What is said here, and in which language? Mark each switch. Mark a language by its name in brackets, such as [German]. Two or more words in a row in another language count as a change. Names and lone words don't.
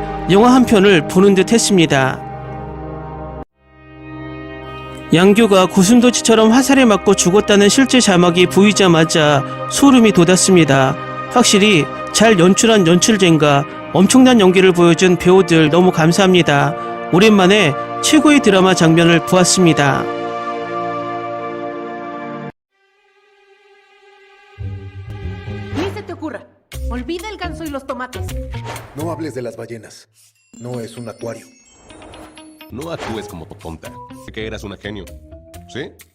[Korean] 영화 한 편을 보는 듯 했습니다. 양규가 고슴도치처럼 화살에 맞고 죽었다는 실제 자막이 보이자마자 소름이 돋았습니다. 확실히 잘 연출한 연출진과 엄청난 연기를 보여준 배우들 너무 감사합니다. 오랜만에 최고의 드라마 장면을 보았습니다. [Spanish] Ni se te ocurra. Olvida el ganso y los tomates. No hables de las ballenas. No es un acuario. No actúes como tonta. Sé que eras una genio. ¿Sí?